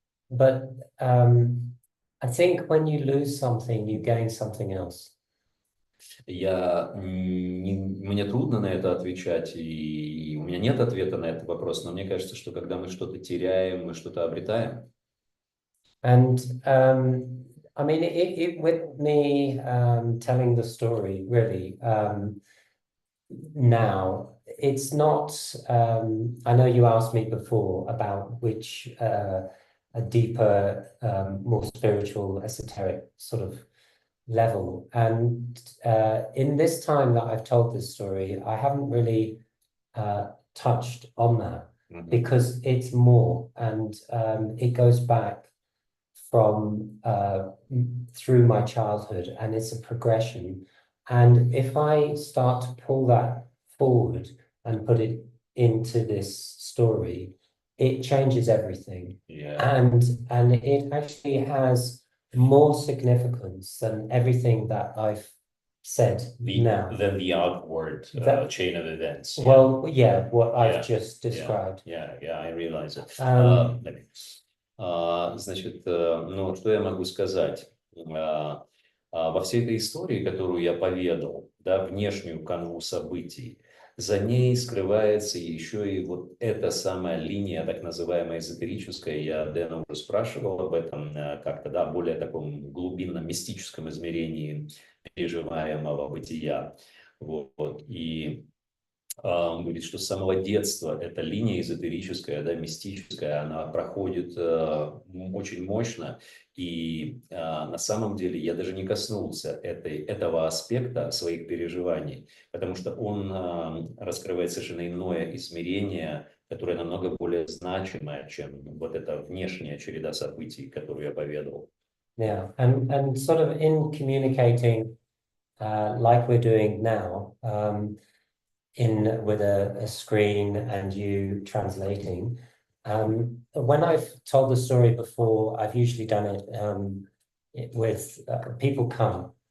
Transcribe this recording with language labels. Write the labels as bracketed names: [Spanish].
[English] But I think when you lose something, you gain something else. [Russian] Мне трудно на это отвечать, и у меня нет ответа на этот вопрос, но мне кажется, что когда мы что-то теряем, мы что-то обретаем. [English] And I mean, with me telling the story, really, now, it's not, I know you asked me before about which a deeper, more spiritual, esoteric sort of level. And in this time that I've told this story, I haven't really touched on that because it's more, and it goes back from through my childhood, and it's a progression. And if I start to pull that forward and put it into this story, it changes everything. And it actually has more significance than everything that I've said now. Than the outward chain of events. Well, what I've just described. I realize it. [Russian] Значит, ну, что я могу сказать? Во всей этой истории, которую я поведал, да, внешнюю канву событий, за ней скрывается еще и вот эта самая линия, так называемая эзотерическая. Я Дэна уже спрашивал об этом как-то, да, более таком глубинном мистическом измерении переживаемого бытия. Вот. И он говорит, что с самого детства эта линия эзотерическая, да, мистическая, она проходит очень мощно. И на самом деле я даже не коснулся этого аспекта своих переживаний, потому что он раскрывает совершенно иное измерение, которое намного более значимое, чем вот эта внешняя череда событий, которую я поведал. [English] Yeah, and sort of in communicating like we're doing now, with a screen and you translating. When I've told the story before, I've usually done it with people come.